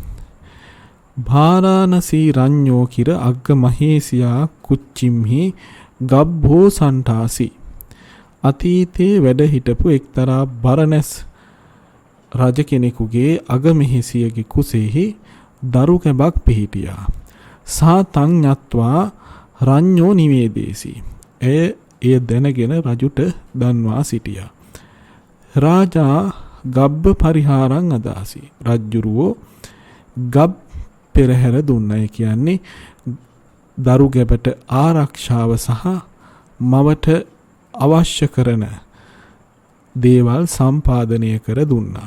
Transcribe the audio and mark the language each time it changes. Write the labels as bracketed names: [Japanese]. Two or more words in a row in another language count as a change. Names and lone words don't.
[Pali] භාරාණසී රඤ්ඤෝ කිර අග්ග මහේසියා කුච්චිම්හි ගබ්බෝ සන්ඨාසි. [Sinhala] අතීතයේ වැඩ හිටපු එක්තරා බරණැස් රජ කෙනෙකුගේ අගමෙහෙසියගේ කුසෙහි දරු කැබක් පිහිටියා. [Pali] සා තං ඤත්වා රඤ්ඤෝ නිවේදේසි. [Sinhala] එය දැනගෙන රජුට දන්වා සිටියා. [Pali] රාජා ගබ්බ පරිහාරං අදාසි. [Sinhala] රජ්ජුරුවෝ ගබ් පෙරහැර දුන්නයි කියන්නේ දරු ගැබට ආරක්ෂාව සහ මවට අවශ්‍ය කරන දේවල් සම්පාදනය කර දුන්නා.